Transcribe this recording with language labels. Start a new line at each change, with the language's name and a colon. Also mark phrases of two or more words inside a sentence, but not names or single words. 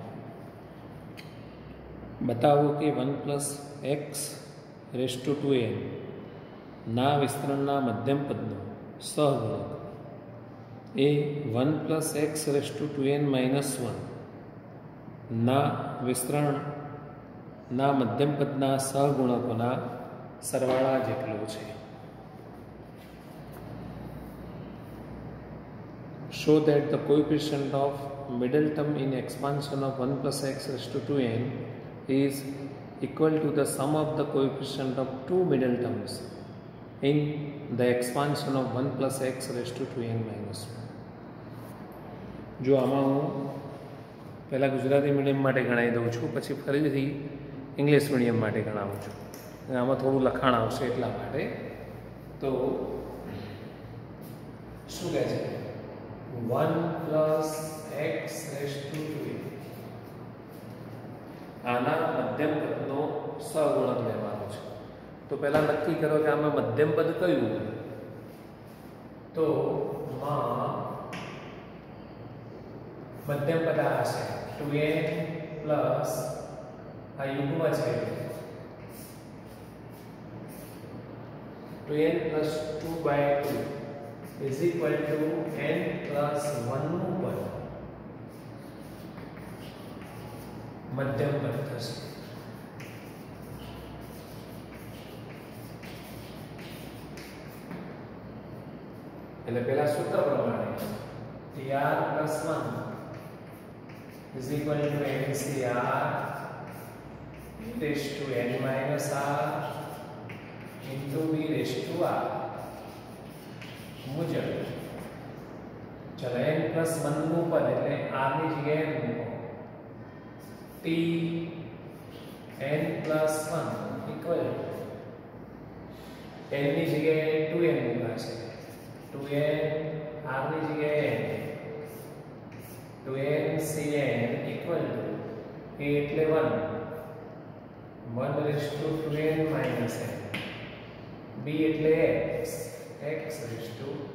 Gujarati: બતાવો કે 1 + x⁴2n ના વિસ્તરણના મધ્યમ પદનો સહગુણક એ 1 + x⁴2n - 1 ના વિસ્તરણના મધ્યમ પદના સહગુણકોના સરવાળા જેટલો છે.
English: Show that the coefficient of middle term in expansion of 1 + x⁴2n is equal to the sum of the coefficient of two middle terms in the expansion of 1 + x⁴2n - 1.
Gujarati: જો આમાં હું પહેલાં ગુજરાતી મીડિયમ માટે ગણાવી દઉં છું, પછી ફરીથી
English: English medium
Gujarati: માટે ગણાવું છું. આમાં થોડું લખાણ આવશે એટલા માટે. તો શું કહે છે? 1 + x⁴2n આના મધ્યમ પદનો સહગુણક લેવાનો છે. તો પહેલાં નક્કી કરો કે આમાં મધ્યમ પદ કયું? તો મધ્યમ પદ આ હશે 2n પ્લસ આ યુગ્મ છે 2n + 2/2
English: is equal to
Gujarati: n + 1 નું પદ મધ્યમ પદ થશે. એટલે પહેલા સૂત્ર પ્રમાણે tr + 1
English: is equal to
Gujarati: ncr e⁻n - r into v⁻r મુજબ. ચલો n + 1 નું પદ એટલે r ની જગ્યાએ મૂકો t n + 1 ઇક્વલ n ની જગ્યાએ 2n મૂકાશે 2n r ની જગ્યાએ 2n
English: equal to
Gujarati: a એટલે 1 1 / 2n - n b એટલે x⁴n.